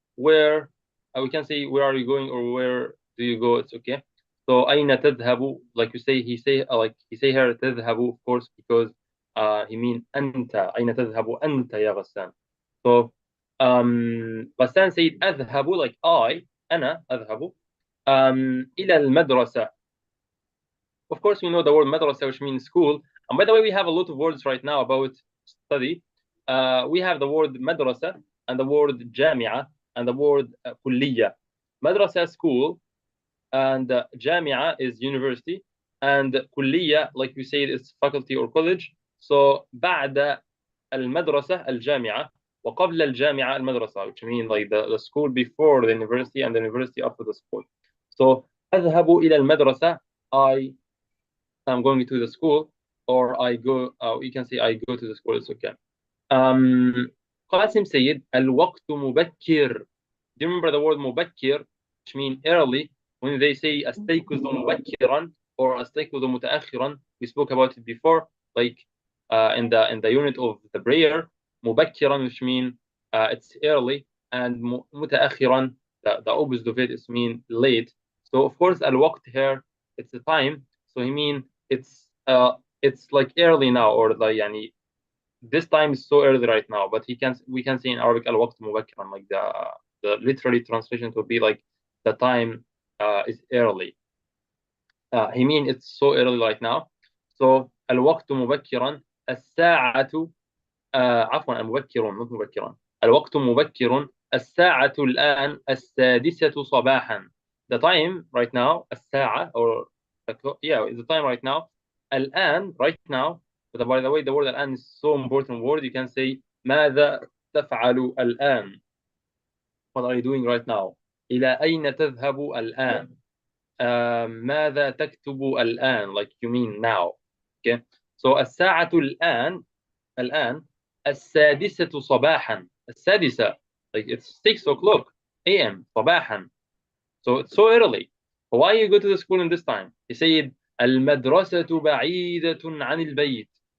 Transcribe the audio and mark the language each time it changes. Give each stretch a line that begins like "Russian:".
English: Where we can say where are you going or where do you go? It's okay. So
Arabic: أين تذهب,
English: like you say, he say here تذهب, of course, because he mean أنت.
Arabic: أين تذهب أنت يا غسان? So غسان said أذهب, like أنا أذهب إلى المدرسة.
English: Of course, we know the word madrasa, which means school. And by the way, we have a lot of words right now about study. We have the word madrasa and the word jami'ah and the word كلية. مدرسة school, and جامعة is university, and كلية like we said is faculty or college. So
Arabic: بعد المدرسة الجامعة وقبل الجامعة المدرسة,
English: which means like the school before the university and the university after the school. So
Arabic: أذهب إلى المدرسة,
English: I'm going to the school, or I go, you can say I go to the school, it's okay.
Arabic: قاسم said الوقت مبكر.
English: Do you remember the word مبكر, which means early? When they say
Arabic: أستيقظ مبكرا
English: or
Arabic: أستيقظ متأخرا,
English: we spoke about it before, like in the unit of the prayer. مبكرا, which means it's early, and متأخرا, the opposite of it is mean late. So of course الوقت here, it's the time. So he mean it's like early now, or like يعني this time is so early right now. But we can say in Arabic
Arabic: الوقت مبكرا,
English: like the literally translation would be like the time is early. He mean it's so early right now.
Arabic: So الوقت مبكرا, الساعة عفوا مبكر not مبكرا, الوقت مبكر, الساعة الآن 6 صباحا.
English: The time right now, الساعة, or yeah, the time right now, الآن right now. But by the way, the word الآن is so important word. You can say
Arabic: ماذا تفعل الآن?
English: What are you doing right now?
Arabic: إلى أين تذهب الآن? ماذا تكتب الآن?
English: Like you mean now. Okay.
Arabic: So الساعة الآن 6 صباحا.
English: السادسة, like it's 6 o'clock a.m. صباحا. So it's so early. Why you go to the school in this time? He said
Arabic: المدرسة بعيدة عن البيت.